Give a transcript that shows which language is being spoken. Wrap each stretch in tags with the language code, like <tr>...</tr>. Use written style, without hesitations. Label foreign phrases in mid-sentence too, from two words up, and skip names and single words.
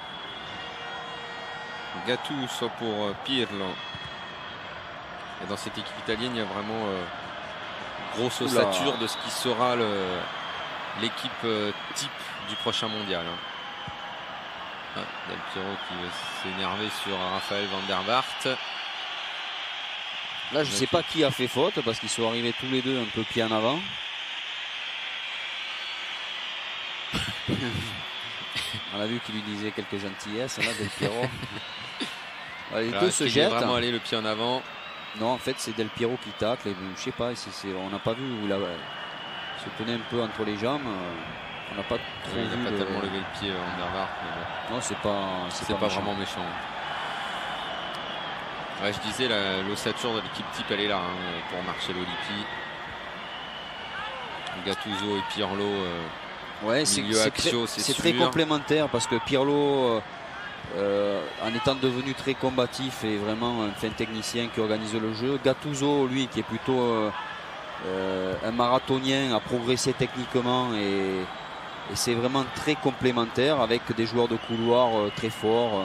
<fr>Gattuso pour Pirlo. Et dans cette équipe italienne, il y a vraiment grosse ossature de ce qui sera l'équipe type du prochain mondial. Hein. Ah, Del Piero qui va s'énerver sur Raphaël van der Vaart. Là, je ne sais pas qui a fait faute parce qu'ils sont arrivés tous les deux un peu pied en avant. On a vu qu'il lui disait quelques gentillesses, là, Del Piero. Les deux se jettent. Vraiment aller le pied en avant. Non, en fait, c'est Del Piero qui tacle. Et, je sais pas, on n'a pas vu où il se tenait un peu entre les jambes. On n'a pas trop il vu. n'a pas tellement levé le pied van der Vaart. Non, c'est pas vraiment méchant. Ouais, je disais, l'ossature de l'équipe type, elle est là hein, pour Marcello Lippi. Gattuso et Pirlo. Ouais, c'est très complémentaire parce que Pirlo, en étant devenu très combatif et vraiment un fin technicien qui organise le jeu, Gattuso, lui, qui est plutôt un marathonien, a progressé techniquement et c'est vraiment très complémentaire avec des joueurs de couloir très forts.</fr>